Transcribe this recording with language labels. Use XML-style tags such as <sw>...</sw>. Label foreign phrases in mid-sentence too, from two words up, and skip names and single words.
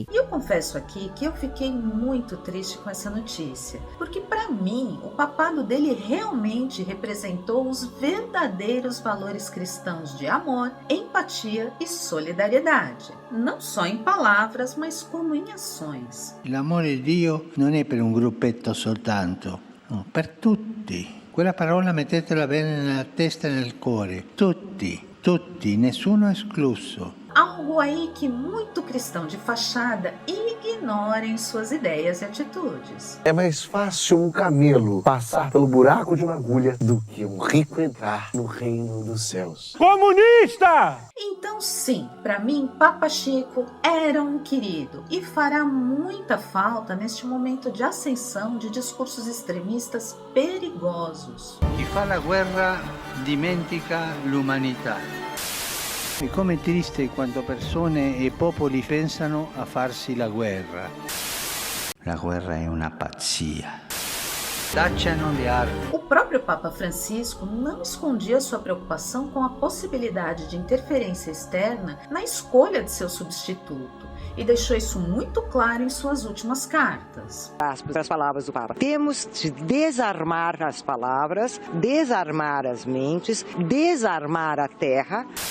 <pt>E eu confesso aqui que eu fiquei muito triste com essa notícia, porque para mim, o papado dele realmente representou os verdadeiros valores cristãos de amor, empatia e solidariedade, não só em palavras, mas como em ações.</pt> <it>L'amore di Dio non è per un gruppetto soltanto, no, per tutti. Quella parola mettetela bene nella testa e nel cuore. Tutti, nessuno escluso.</it> <pt>Algo aí que muito cristão de fachada ignora em suas ideias e atitudes. É mais fácil um camelo passar pelo buraco de uma agulha do que um rico entrar no reino dos céus. Comunista! Então sim, para mim, Papa Chico era um querido e fará muita falta neste momento de ascensão de discursos extremistas perigosos.</pt> <it>Chi fa la guerra dimentica l'umanità. E come triste quanto persone e popoli pensano a farsi la guerra. La guerra è una pazzia. Tacciano le armi.</it> <pt>O próprio Papa Francisco não escondia sua preocupação com a possibilidade de interferência externa na escolha de seu substituto e deixou isso muito claro em suas últimas cartas. As palavras do Papa. Temos de desarmar as palavras, desarmar as mentes, desarmar a terra.</pt>